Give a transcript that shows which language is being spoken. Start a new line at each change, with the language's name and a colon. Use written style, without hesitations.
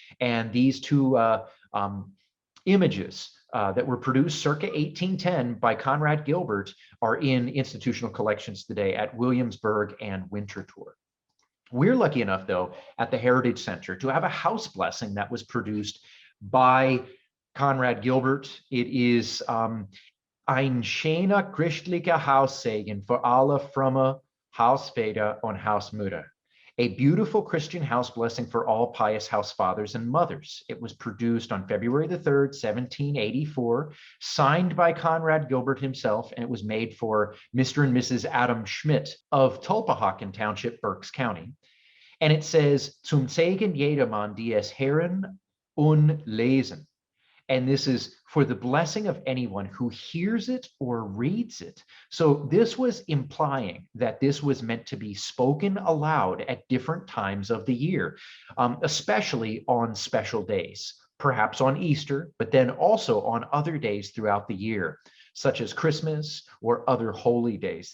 English: And these two images that were produced circa 1810 by Conrad Gilbert are in institutional collections today at Williamsburg and Winterthur. We're lucky enough, though, at the Heritage Center to have a house blessing that was produced by Conrad Gilbert. It is
German: ein schöner christlicher Haussegen für alle fromme Hausväter und Hausmütter.
English: A beautiful Christian house blessing for all pious house fathers and mothers. It was produced on February the 3rd, 1784, signed by Conrad Gilbert himself, and it was made for Mr. and Mrs. Adam Schmidt of Tulpehocken Township, Berks County. And it says,
German: Zum Segen jedermann, die es hören und lesen.
English: And this is for the blessing of anyone who hears it or reads it. So this was implying that this was meant to be spoken aloud at different times of the year, especially on special days, perhaps on Easter, but then also on other days throughout the year, such as Christmas or other holy days.